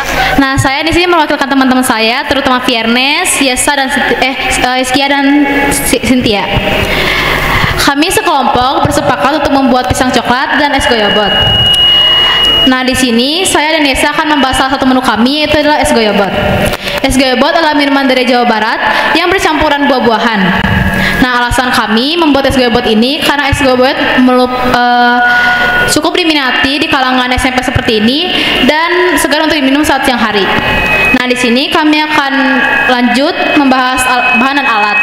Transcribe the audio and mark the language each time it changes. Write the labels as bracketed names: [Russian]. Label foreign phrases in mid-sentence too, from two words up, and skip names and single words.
[Indonesian] Nah, saya di sini mewakilkan teman-teman saya, terutama Viernes, Yesa dan Iskia dan Cynthia. Kami sekelompok bersepakat untuk membuat pisang coklat dan es goyobot. Nah, di sini saya dan Yesa akan membahas salah satu menu kami, yaitu adalah es goyobot. Es goyobot adalah minuman dari Jawa Barat yang bercampuran buah-buahan. Nah, alasan kami membuat es goyobot ini karena es goyobot cukup diminati di kalangan SMP seperti ini dan segar untuk diminum saat siang hari. Nah, di sini kami akan lanjut membahas bahan dan alat.